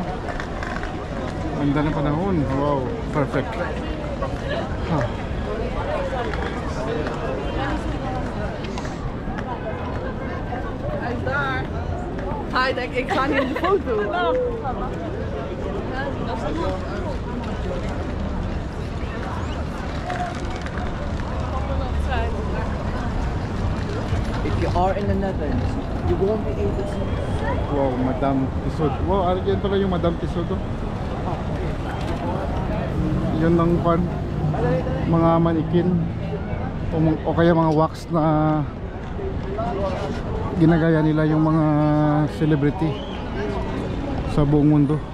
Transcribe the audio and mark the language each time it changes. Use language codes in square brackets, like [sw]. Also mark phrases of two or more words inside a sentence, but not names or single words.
[tl] Ang ganda ng panahon. [en] Wow, perfect. [nl] Hi, ik ga niet op de foto. [en] If you are in the Netherlands, you won't be able to. [tl] Wow, Madame Tisod. Wow, yan pala yung Madame Tisod. Yun lang pan. Mga manikin o kaya mga wax na ginagaya nila yung mga celebrity sa buong mundo.